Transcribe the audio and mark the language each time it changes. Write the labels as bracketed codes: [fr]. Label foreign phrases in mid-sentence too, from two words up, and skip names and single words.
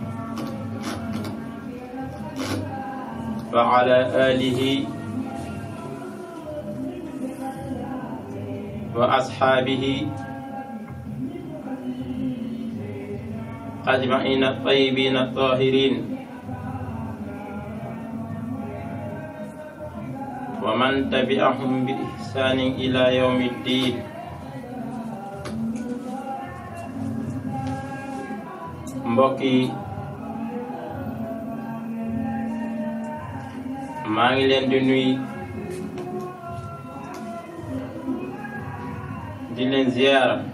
[ar] وعلى آله وأصحابه أجمعين الطيبين الطاهرين ومن تبعهم بإحسان إلى يوم الدين. [wo] mbokk yi maa ngi leen di nuyu di leen ziyaara